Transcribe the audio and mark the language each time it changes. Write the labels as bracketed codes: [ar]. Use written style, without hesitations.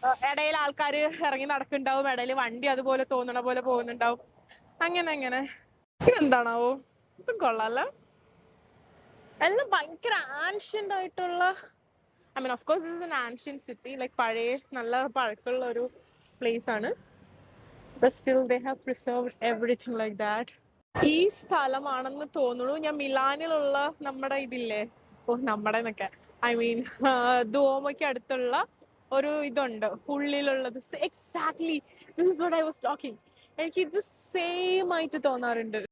[ml] ഇടയിൽ ആൾക്കാർ ഇറങ്ങി നടക്കുന്നുണ്ടാവും, ഇടയിൽ വണ്ടി അതുപോലെ തോന്നണ പോലെ പോകുന്നുണ്ടാവും. അങ്ങനെ ഇതെന്താണാവോ? ഇതും കൊള്ളാലോ. എല്ലാം ഭയങ്കര ആൻഷ്യന്റ് ആയിട്ടുള്ള, [en] I mean of course this is an ancient city, [ml] like പഴയ നല്ല പഴക്കമുള്ള ഒരു പ്ലേസ് ആണ്. [en] But still they have preserved everything like that. [ml] ഈ സ്ഥലമാണെന്ന് തോന്നുന്നു ഞാൻ മിലാനിലുള്ള നമ്മുടെ ഇതില്ലേ, നമ്മുടെ എന്നൊക്കെ ഐ മീൻ ദുഓമയ്ക്ക് അടുത്തുള്ള ഒരു ഇതുണ്ട് ഉള്ളിലുള്ളത്. [en] Exactly this is what I was talking. [ml] എനിക്ക് ഇത് സെയിം ആയിട്ട് തോന്നാറുണ്ട്.